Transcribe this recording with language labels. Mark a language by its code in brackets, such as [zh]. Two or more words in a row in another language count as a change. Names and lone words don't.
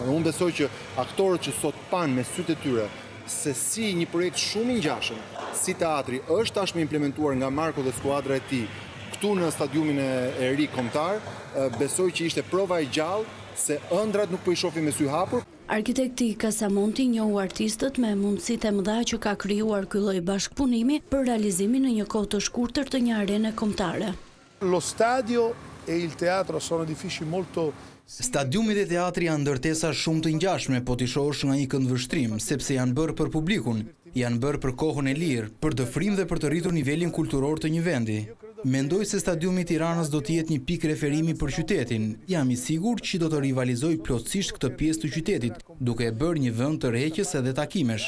[sq] Unë besoj që aktorët që sot panë me sytë e tyre se si një projekt shumë i ngjashëm, si teatri është tashmë implementuar nga Marko dhe skuadra e tij këtu në stadiumin e ri kombëtar, besoj që ishte prova e gjallë se ëndrat nuk po i shohim me sy hapur. Arkitekti Casamonti njohu artistët me mundësitë e mëdha që ka krijuar ky lloj bashkëpunimi për realizimin në një kohë të shkurtër të një arene kombëtare. [it] Lo stadio e il teatro sono edifici molto [sq] Stadiumi dhe teatri janë ndërtesa shumë të ngjashme, po t'i shohësh nga një këndvështrim, sepse janë bërë për publikun, janë bërë për kohën e lirë, për të frim dhe për të rritur nivelin kulturor të një vendi. Mendoj se stadiumi i Tiranës do të jetë një pikë referimi për qytetin. Jam i sigurt që do të rivalizoj plotësisht këtë pjesë të qytetit, duke e bërë një vend të rreqës edhe takimesh.